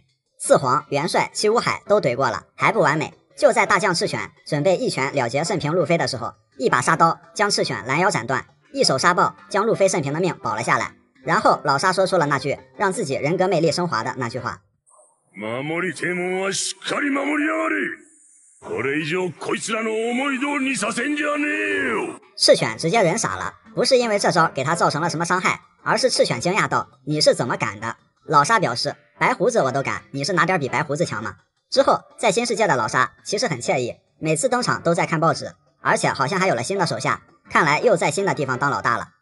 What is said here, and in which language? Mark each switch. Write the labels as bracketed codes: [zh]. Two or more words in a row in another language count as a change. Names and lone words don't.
[zh] 四皇、元帅、七武海都怼过了，还不完美。就在大将赤犬准备一拳了结甚平路飞的时候，一把杀刀将赤犬拦腰斩断，一手杀爆将路飞甚平的命保了下来。然后老沙说出了那句让自己人格魅力升华的那句话： [ja] 守りてえもんはしっかり守りやがれ。これ以上こいつらの思い通りにさせんじゃねえよ。 [zh] 赤犬直接人傻了，不是因为这招给他造成了什么伤害，而是赤犬惊讶道：你是怎么敢的？老沙表示：白胡子我都敢，你是哪点比白胡子强吗？之后在新世界的老沙其实很惬意，每次登场都在看报纸，而且好像还有了新的手下，看来又在新的地方当老大了。